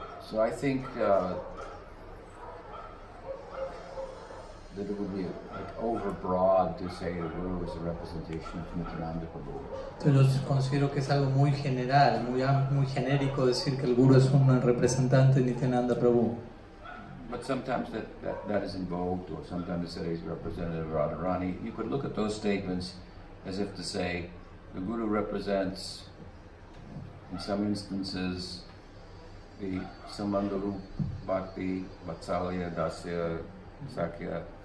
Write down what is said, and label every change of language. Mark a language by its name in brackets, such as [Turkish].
[English] So I think that it would be like overbroad to say the Guru is a representation of Nityananda Prabhu. [Spanish] Entonces yo considero que es algo muy general, muy genérico decir que el Guru es un representante de Nityananda Prabhu. [English] But sometimes that is invoked, or sometimes they say he's representative of Radharani. You could look at those statements as if to say the Guru represents, in some instances, the Samangarup, Bhakti, Vatsalya, Dasya, Sakya.